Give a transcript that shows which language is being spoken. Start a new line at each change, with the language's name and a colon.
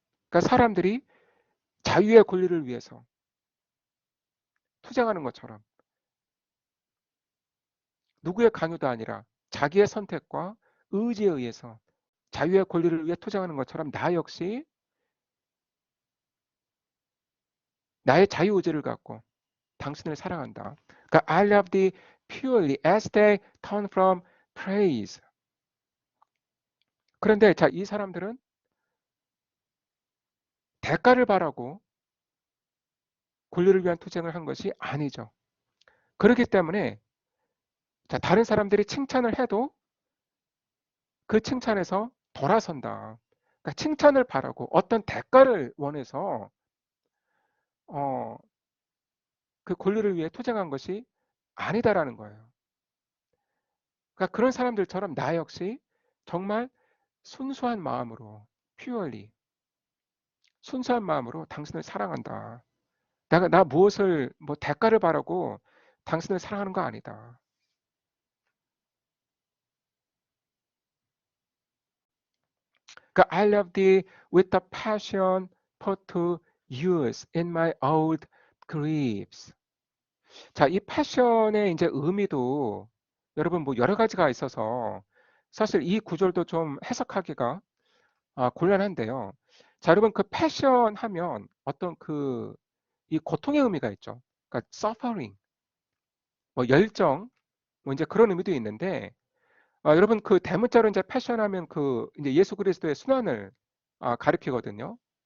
Korean: 그러니까 사람들이 자유의 권리를 위해서 투쟁하는 것처럼 누구의 강요도 아니라 자기의 선택과 의지에 의해서 자유의 권리를 위해 투쟁하는 것처럼 나 역시 나의 자유의지를 갖고 당신을 사랑한다. 그러니까
English: I love thee purely as they turn from praise.
Korean: 그런데 자, 이 사람들은 대가를 바라고 권리를 위한 투쟁을 한 것이 아니죠. 그렇기 때문에 자, 다른 사람들이 칭찬을 해도 그 칭찬에서 돌아선다. 그러니까 칭찬을 바라고 어떤 대가를 원해서 어, 그 권리를 위해 투쟁한 것이 아니다라는 거예요. 그러니까 그런 사람들처럼 나 역시 정말 순수한 마음으로 purely 순수한 마음으로 당신을 사랑한다. 나 무엇을 뭐 대가를 바라고 당신을 사랑하는 거 아니다. 그러니까
English: I love thee with the passion put to use in my old griefs.
Korean: 자, 이 패션의 이제 의미도 여러분 뭐 여러 가지가 있어서 사실 이 구절도 좀 해석하기가 곤란한데요. 자, 여러분 그 패션 하면 어떤 그 이 고통의 의미가 있죠. 그러니까 suffering, 뭐 열정, 뭐 이제 그런 의미도 있는데 여러분 그 대문자로 이제 패션 하면 그 이제 예수 그리스도의 순환을 가리키거든요.